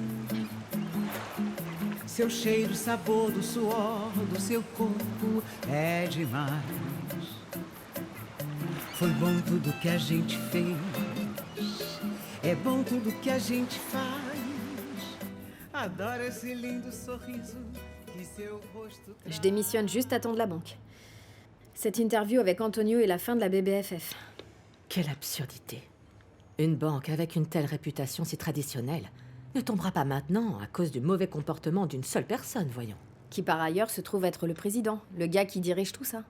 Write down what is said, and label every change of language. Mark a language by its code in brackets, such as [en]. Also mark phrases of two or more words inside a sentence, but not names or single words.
[pt] Seu cheiro, sabor do suor do seu corpo é demais. Foi bom tudo que a gente fez. É bom tudo que a gente faz. Adoro esse lindo sorriso que seu rosto [fr] Je démissionne juste à temps de la banque. Cette interview avec Antonio est la fin de la BBFF. Quelle absurdité. Une banque avec une telle réputation si traditionnelle ne tombera pas maintenant à cause du mauvais comportement d'une seule personne, voyons. Qui par ailleurs se trouve être le président, le gars qui dirige tout ça.